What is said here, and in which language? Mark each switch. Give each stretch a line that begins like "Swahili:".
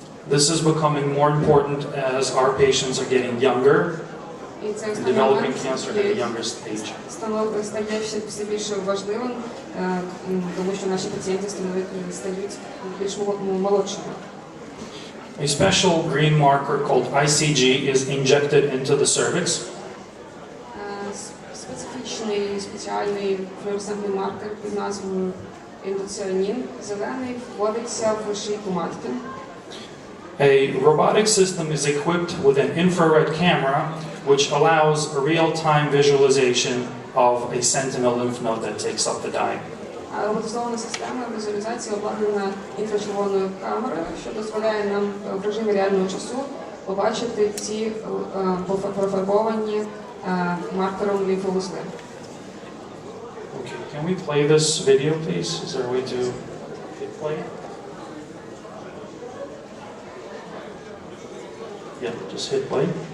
English: This is becoming more important as our patients are getting younger
Ukrainian: І це
English: and developing cancer at a younger stage.
Ukrainian: стає все більше важливим, тому що наші пацієнти стають більш молодшими.
English: A special green marker called ICG is injected into the cervix.
Ukrainian: Специфічний, спеціальний флуоресцентний маркер під назвою індоціанін зелений вводиться в шийку матки.
English: A robotic system is equipped with an infrared camera which allows a real-time visualization of a sentinel lymph node that takes up the dye.
Ukrainian: Роботизована система візуалізації обладнана інфрачервоною камерою, що дозволяє нам в режимі реального часу побачити ці профарбовані маркером лімфоузли.
English: Okay, can we play this video, please? Is there a way to hit play? Yeah, just hit play.